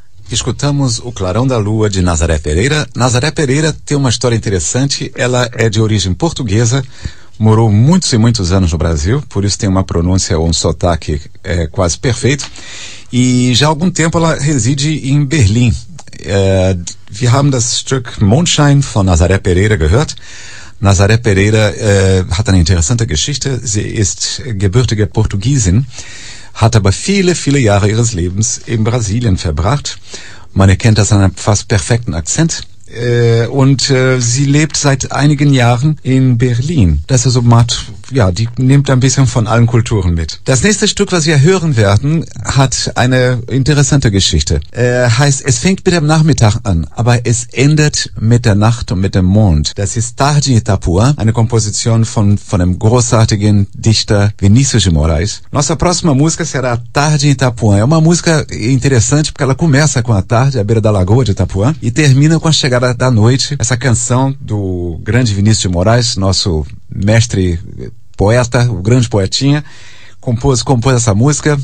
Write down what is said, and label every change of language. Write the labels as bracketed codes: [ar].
[pt] Escutamos o Clarão da Lua de Nazaré Pereira. Nazaré Pereira tem uma história interessante. Ela é de origem portuguesa, morou muitos e muitos anos no Brasil, por isso tem uma pronúncia ou um sotaque quase perfeito. E já há algum tempo ela reside em Berlim. [de] Wir haben das Stück Mondschein von Nazaré Pereira gehört. Nazaré Pereira hat eine interessante Geschichte. Sie ist gebürtige Portugiesin. Hat aber viele, viele Jahre ihres Lebens in Brasilien verbracht. Man erkennt das an einem fast perfekten Akzent. Sie lebt seit einigen Jahren in Berlin. Das ist so, die nimmt ein bisschen von allen Kulturen mit. Das nächste Stück, was wir hören werden, hat eine interessante Geschichte. Heißt, es fängt mit dem Nachmittag an, aber es endet mit der Nacht und mit dem Mond. Das ist Tarde Itapua, eine Komposition von einem großartigen Dichter Vinícius de Moraes. [pt] Nossa próxima música será Tarde Itapua. É uma música interessante, porque ela começa com a tarde, à beira da lagoa de Itapua, e termina com a chegada da noite. Essa canção do grande Vinícius de Moraes, nosso mestre poeta, o grande poetinha, compôs essa música.